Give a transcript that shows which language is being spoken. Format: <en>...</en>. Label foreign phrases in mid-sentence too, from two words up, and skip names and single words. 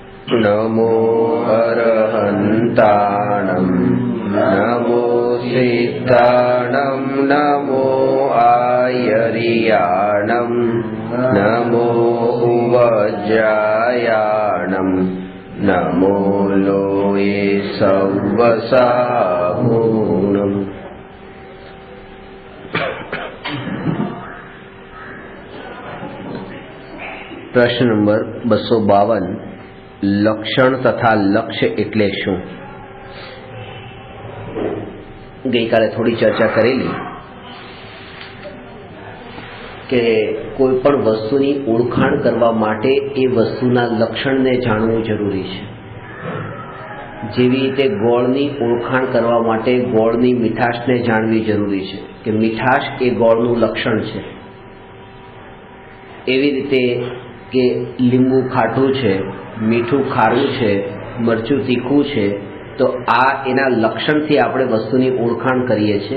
<pra>नमो अरहन्ताणं नमो सिद्धाणं नमो आयर्याणं नमो वज्रायाणं नमो लोये सव्वसाहूणम्।</pra> <gu>પ્રશ્ન નંબર 252 લક્ષણ તથા લક્ષ્ય એટલે શું? ગઈ કાલે થોડી ચર્ચા કરેલી કે કોઈપણ વસ્તુની ઓળખાણ કરવા માટે એ વસ્તુના લક્ષણને જાણવું જરૂરી છે। જેવી રીતે ગોળની ઓળખાણ કરવા માટે ગોળની મીઠાશને જાણવી જરૂરી છે કે મીઠાશ એ ગોળનું લક્ષણ છે। એવી રીતે કે લીંબુ ખાટું છે, મીઠું ખારું છે, મરચું તીખું છે, તો આ એના લક્ષણથી આપણે વસ્તુની ઓળખાણ કરીએ છીએ।</gu>